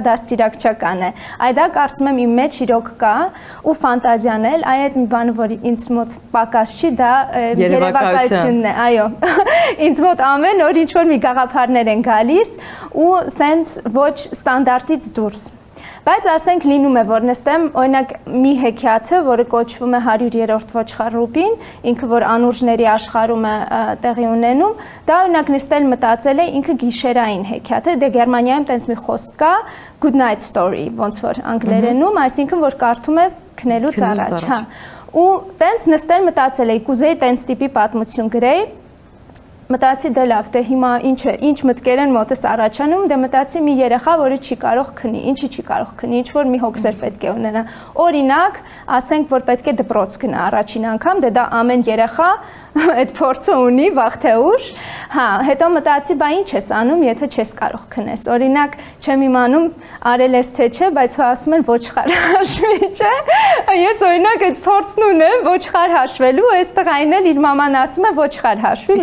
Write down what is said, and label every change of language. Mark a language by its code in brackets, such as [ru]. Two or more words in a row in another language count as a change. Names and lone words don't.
[hy] դաստիարակչական է։ Այդ դա կարծում եմ իմ մեջ իրոք կա ու ֆանտազիան էլ, այդ մի բանը, որ ինձ մոտ պակաս չի, դա երևակայությունն է, այո։ Ինձ մոտ ամեն օր ինչ որ մի գաղափարներ են գալիս ու սենց ոչ ստանդարտից դուրս։ Բայց ասենք լինում է, որ նստեմ, օրինակ մի հեքիաթը, որը կոչվում է 100-րդ ոչխար Ռուբին, ինքը որ անուրջների աշխարհում է տեղի ունենում, դա օրինակ նստել մտածել է ինքը գիշերային հեքիաթ է, դե Գերմանիայում տենց մի խոսք կա, [en] good night story, [hy] ոնց որ անգլերենում, այսինքն որ կարդում ես քնելուց առաջ, հա։ Ու տենց նստել մտածել էի, կուզեի տենց տիպի պատմություն գրեի, մտածի դե լավ, դե հիմա ինչ մտքեր են մոտս առաջանում, դե մտածի մի երեխա, որը չի կարող քնի, ինչի չի կարող քնի, ինչ որ մի հոգսեր պետք է ունենա։ Օրինակ, ասենք, որ պետք է դպրոց գնա առաջին անգամ, դե դա ամեն երեխա այդ փորձը ունի վաղ թե ուշ։ Հա, հետո մտածի, բա ինչ ես անում, եթե չես կարող քնես։ Օրինակ, չեմ իմանում արել ես թե չէ, բայց հո ասում են ոչխար հաշվի, չէ։ Ես օրինակ այդ փորձն ունեմ ոչխար հաշվելու, այստեղ այն էլ իր մաման ասում է ոչխար հաշվի։